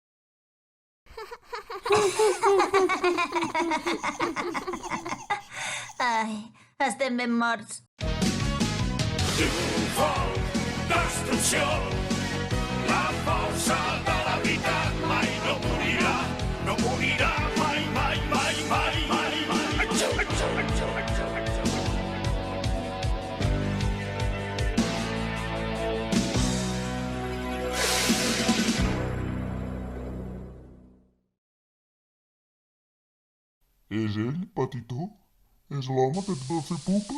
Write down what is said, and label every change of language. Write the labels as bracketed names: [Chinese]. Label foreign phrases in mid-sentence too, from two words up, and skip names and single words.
[Catalan] Ai, estem ben morts. Triomfal, destrucció, la força de la veritat mai no morirà, no morirà mai, mai, mai, mai, mai, mai. Atxau, atxau, atxau, atxau, atxau. És ell, petitó? És l'home que et va fer pupa?